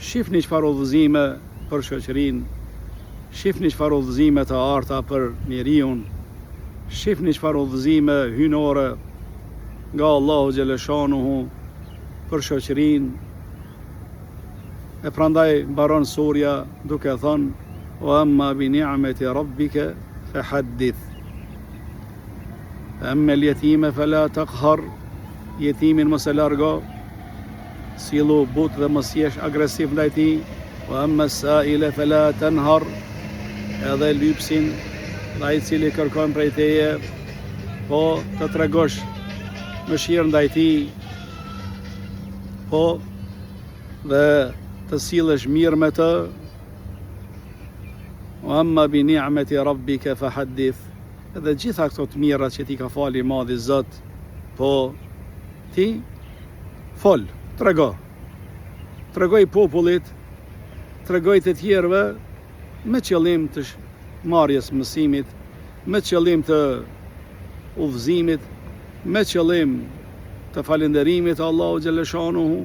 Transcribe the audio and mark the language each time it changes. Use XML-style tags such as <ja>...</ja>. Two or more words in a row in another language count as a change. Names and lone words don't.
<sq>shifni çfarë udhëzime për shoqërinë, shifni çfarë udhëzime të arta për njeriu, shifni çfarë udhëzime hynore nga Allahu xhaleshanuhu për shoqërinë. E prandaj mbaron surja duke thënë:</sq> <ar>"وأما بنعمة ربك فحدث." أما اليتيم فلا تقهر,</ar> <sq>jetimin mos e largo, sillu but dhe mos jesh agresiv ndaj tij.</sq> <ar>وأما السائل فلا تنهر,</ar> <sq>edhe lypsin dhe ai cili kërkon prej teje, po të tregosh mëshirë ndaj tij, po dhe të sillesh mirë me të.</sq> <ar>وأما بنعمة ربك فحدث,</ar> <sq>edhe gjitha këto të mira që ti ka fali madhi Zot, po ti fol, tregoj popullit, tregoj të tjerëve me qëllim të marrjes mësimit, me qëllim të udhëzimit, me qëllim të falënderimit Allahu xhaleshanuhu.</sq>